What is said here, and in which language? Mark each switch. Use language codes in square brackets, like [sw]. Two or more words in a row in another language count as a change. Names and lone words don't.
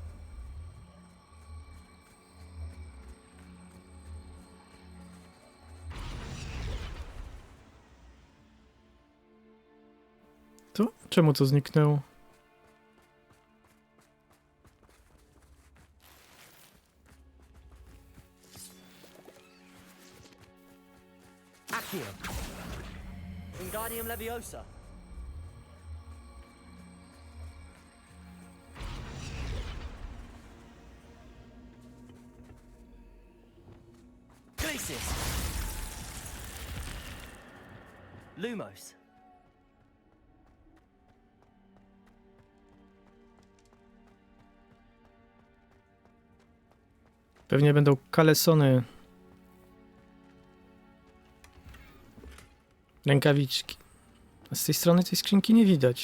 [pl] To? Czemu to zniknęło? Accio. Wingardium Leviosa. Glacis. Lumos. Pewnie będą kalesony. Rękawiczki. A z tej strony tej skrzynki nie widać.